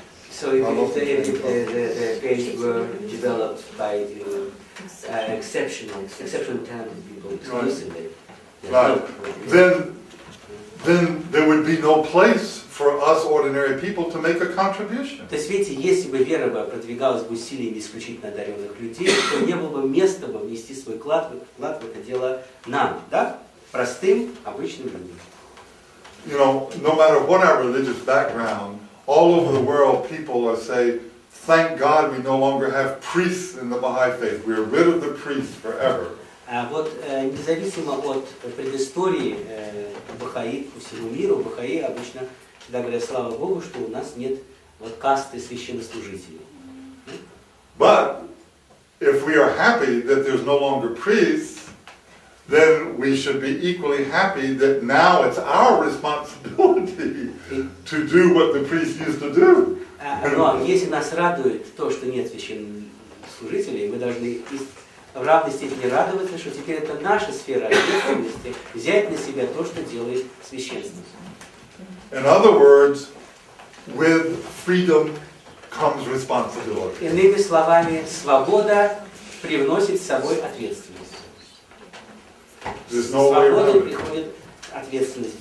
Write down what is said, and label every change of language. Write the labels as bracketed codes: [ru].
[en] So if the faith were developed by exceptional talented people exclusively, Right. Then there would be no place for us ordinary people to make a contribution. [ru] То есть, видите, если бы вера бы продвигалась бы усилиями исключительно одаренных людей, то не было бы места бы внести свой вклад в это дело нам, да? Простым, обычным людям. [en] You know, no matter what our religious background, all over the world people are saying, thank God we no longer have priests in the Baha'i faith. We're rid of the priests forever. [ru] А вот независимо от предыстории бахаи по всему миру, бахаи обычно всегда говорят, слава Богу, что у нас нет вот касты священнослужителей. [en] But if we are happy that there's no longer priests, then we should be equally happy that now it's our responsibility to do what the priests used to do. [ru] Но если нас радует то, что нет священнослужителей, мы должны в равной степени радоваться, что теперь это наша сфера ответственности взять на себя то, что делает священство. [en] In other words, with freedom comes responsibility. [ru] Иными словами, свобода привносит с собой ответственность. С свободой приходит ответственность.